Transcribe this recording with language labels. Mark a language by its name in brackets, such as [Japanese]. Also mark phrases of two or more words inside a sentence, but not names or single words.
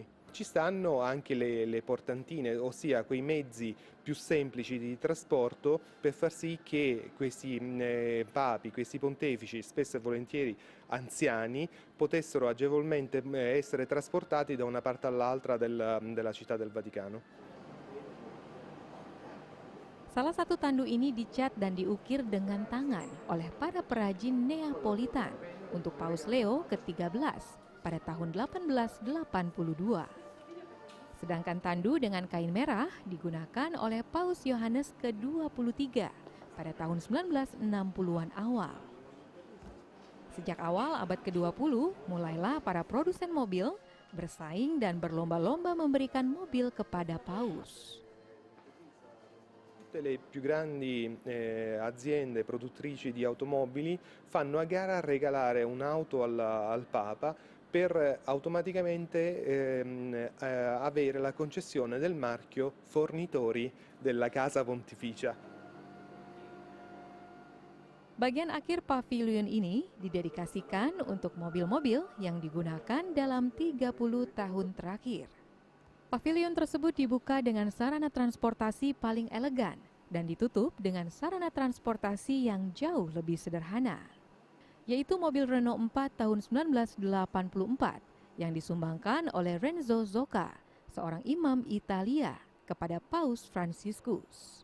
[Italian] Ci stanno anche le portantine, ossia quei mezzi più semplici di trasporto per far sì che questi papi, questi pontefici, spesso e volentieri anziani, potessero agevolmente essere trasportati da una parte all'altra della città del Vaticano. [Indonesian] Salah satu tandu ini dicat dan diukir dengan tangan oleh para perajin Neapolitan untuk Paus Leo ke-13 pada tahun 1882. Sedangkan tandu dengan kain merah digunakan oleh Paus Yohanes ke-23 pada tahun 1960-an awal. Sejak awal abad ke-20, mulailah para produsen mobil bersaing dan berlomba-lomba memberikan mobil kepada Paus. [Italian] Tutte le più grandi aziende produttrici di automobili fanno a gara a regalare un'auto al Papa per automaticamente avere la concessione del marchio fornitori della Casa Pontificia. [Indonesian] Bagian akhir pavilion ini didedikasikan untuk mobil-mobil yang digunakan dalam 30 tahun terakhir. Pavilion tersebut dibuka dengan sarana transportasi paling elegan dan ditutup dengan sarana transportasi yang jauh lebih sederhana, yaitu mobil Renault 4 tahun 1984 yang disumbangkan oleh Renzo Zocca, seorang imam Italia, kepada Paus Fransiskus.